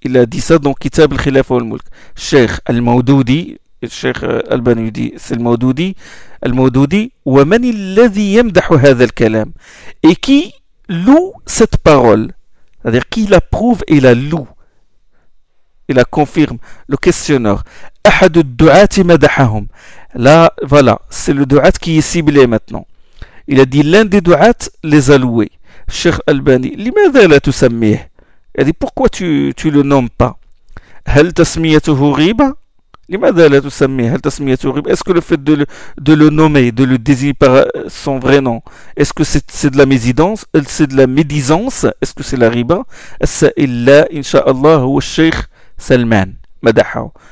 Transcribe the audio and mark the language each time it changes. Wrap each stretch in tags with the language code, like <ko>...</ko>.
<fr>Il a dit ça dans كتاب الخلافة والملك. Cheikh al-Maududi, Cheikh Albani dit, c'est le Maududi, al-Maududi,</fr> <ar>ومن الذي يمدح هذا الكلام,</ar> <fr>et qui loue cette parole, c'est-à-dire qui l'approuve et la loue, et la confirme. Le questionneur,</fr> <ar>أحد الدعاة مدحهم.</ar> <fr>Là, voilà, c'est le du'at qui est ciblé maintenant. Il a dit, l'un des du'at les a loués.</fr> <ar>Cheikh Albani, لماذا لا تسميه?</ar> <fr>Il a dit, pourquoi tu le nommes pas?</fr> <ar>هل تسميته غيبة? لماذا لا تسميه? هل تسميته غيبة?</ar> <fr>Est-ce que le fait de le nommer, de le désigner par son vrai nom, est-ce que c'est de la médisance? Est-ce que c'est la riba?</fr> <ar>Assa'illa, incha'Allah, huwa Cheikh Salman, madahaw.</ar>